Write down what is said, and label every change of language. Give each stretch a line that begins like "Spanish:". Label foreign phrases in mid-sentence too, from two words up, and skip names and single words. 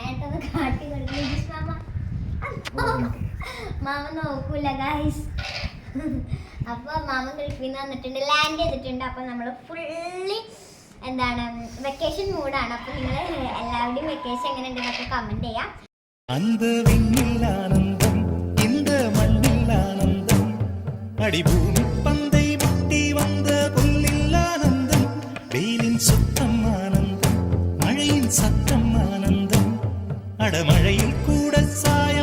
Malayalam: ഏട്ടൊന്ന് കാട്ടി കളിക്കുന്നത് ലിലീഷ് മാമ നോക്കൂല ഗൈസ്. അപ്പോൾ മാമൻ കളിപ്പിന്ന് വന്നിട്ടുണ്ട്, ലാൻഡ് ചെയ്തിട്ടുണ്ട്. അപ്പോൾ നമ്മൾ ഫുള്ളി എന്താണ്
English: vacation moodആണ്.
Malayalam: അപ്പോൾ നിങ്ങൾ എല്ലാവരുടെയും വെക്കേഷൻ എങ്ങനെ ഉണ്ടെന്നൊക്കെ കമന്റ് ചെയ്യാം.
Tamil: அந்த விண்ணில் ஆனந்தம் இந்த மண்ணில் ஆனந்தம் அடிபூமி பந்தை முட்டி வந்த புல்லில் ஆனந்தம் வெயிலின் சுத்தம் ஆனந்தம் மழையின் சத்தம் ஆனந்தம் அடமழையில் கூட